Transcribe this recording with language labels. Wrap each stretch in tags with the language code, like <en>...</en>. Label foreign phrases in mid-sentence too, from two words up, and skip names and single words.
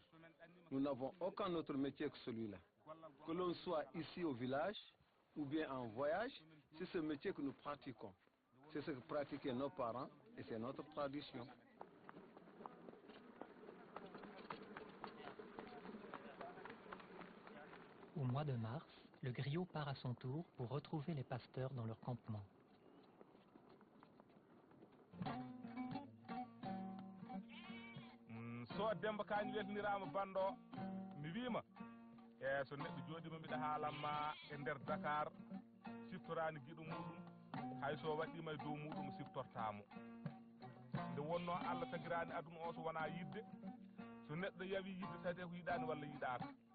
<fr>Nous n'avons aucun autre métier que celui-là. Que l'on soit ici au village ou bien en voyage, c'est ce métier que nous pratiquons. C'est ce que pratiquaient nos parents et c'est notre tradition. Au mois de mars, le griot part à son tour pour retrouver les pasteurs dans leur campement.</fr> <ff>So demba kañ weltinirama bando mi wima e so neɗɗo jooɗima mbiɗa haalanma e nder Dakar siftorani guiɗo muɗum hay so waɗima e dow muɗum siftortamo nde wonno Allah tagirani aduna o so wona yidde so neɗɗo yawi yidde tawde ko yiɗani walla yiɗaka</ff>